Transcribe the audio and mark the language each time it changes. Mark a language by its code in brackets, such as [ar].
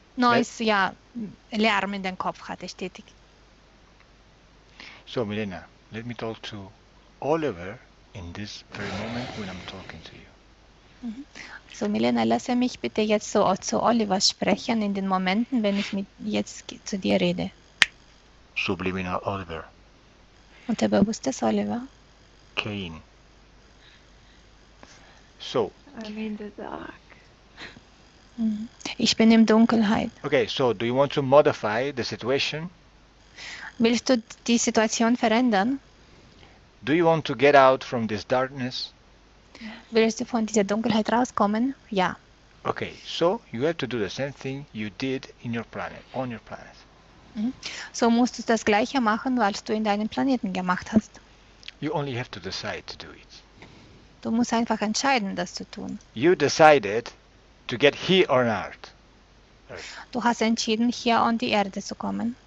[de] Noise, ja, Lärm in den Kopf hatte stetig. [en] So Milena, let me talk to Oliver in this very moment when I'm talking to you. Mhm. [de] So Milena, lasse mich bitte jetzt so zu Oliver sprechen in den Momenten, wenn ich jetzt zu dir rede. [en] Subliminal Oliver. [de] Unterbewusstes Oliver. Cain. So. [en] I'm in the dark. [de] Ich bin in Dunkelheit. [en] Okay, so do you want to modify the situation? [de] Willst du die Situation verändern? [en] Do you want to get out from this darkness? [de] Willst du von dieser Dunkelheit rauskommen? Ja. [en] Okay, so you have to do the same thing you did in your planet, on your planet. [de] So musst du das Gleiche machen, was du in deinem Planeten gemacht hast. [en] You only have to decide to do it. [de] Du musst einfach entscheiden, das zu tun. [en] You decided to get here on Earth. [de] Du hast entschieden, hier an die Erde zu kommen.